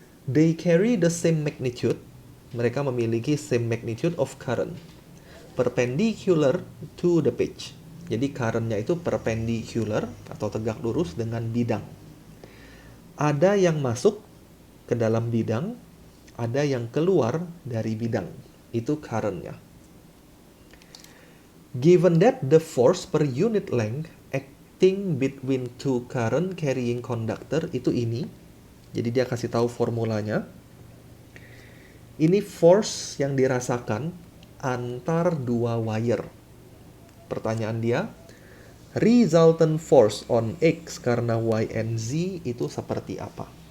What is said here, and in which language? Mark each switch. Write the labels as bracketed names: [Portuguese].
[English] They carry the same magnitude, [Indonesian] mereka memiliki [English] same magnitude of current, perpendicular to the pitch. [Indonesian] Jadi current-nya itu perpendicular atau tegak lurus dengan bidang. Ada yang masuk ke dalam bidang, ada yang keluar dari bidang. Itu current-nya. [English] Given that the force per unit length acting between two current carrying conductor [Indonesian] itu ini. Jadi dia kasih tahu formulanya. Ini force yang dirasakan antar dua wire. Pertanyaan dia, [English] resultant force on X [Indonesian] karena Y and Z itu seperti apa?